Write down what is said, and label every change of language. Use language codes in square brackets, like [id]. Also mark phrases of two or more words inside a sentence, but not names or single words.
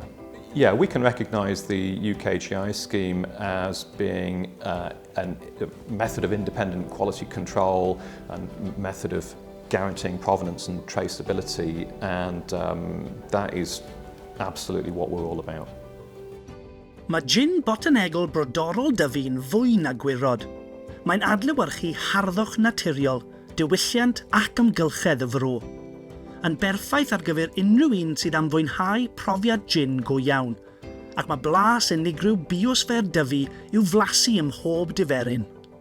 [en] Yeah, we can recognise the UK GI scheme as being a method of independent quality control and method of guaranteeing provenance and traceability, and that is absolutely what we're all about. [cy] Mae gin Botanegol Brodorol Dyfi yn fwy na gwirod. Mae'n adlewyrchu harddwch naturiol, diwylliant ac amgylchedd y fro. Yn berffaith ar gyfer unrhyw un sydd am fwynhau profiad gin go iawn, ac mae blas unigryw biosffer Dyfi i'w flasu ym mhob diferyn.